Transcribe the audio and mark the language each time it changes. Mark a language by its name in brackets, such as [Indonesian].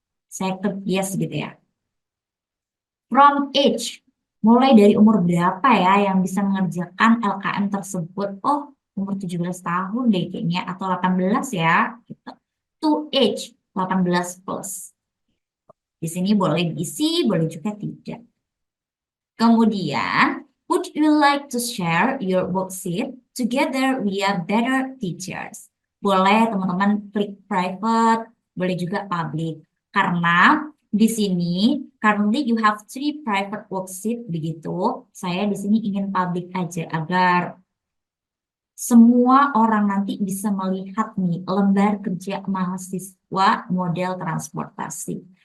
[Indonesian] Saya klik yes gitu ya. [English] From age, [Indonesian] mulai dari umur berapa ya yang bisa mengerjakan LKM tersebut? Oh, umur 17 tahun deh kayaknya, atau 18 ya. Gitu. [English] To age, 18 plus. [Indonesian] Di sini boleh diisi, boleh juga tidak. Kemudian, [English] would you like to share your worksheet together via better teachers? [Indonesian] Boleh teman-teman klik private, boleh juga public. Karena di sini, [English] currently you have 3 private worksheet [Indonesian] begitu. Saya di sini ingin public aja agar semua orang nanti bisa melihat nih lembar kerja mahasiswa model transportasi.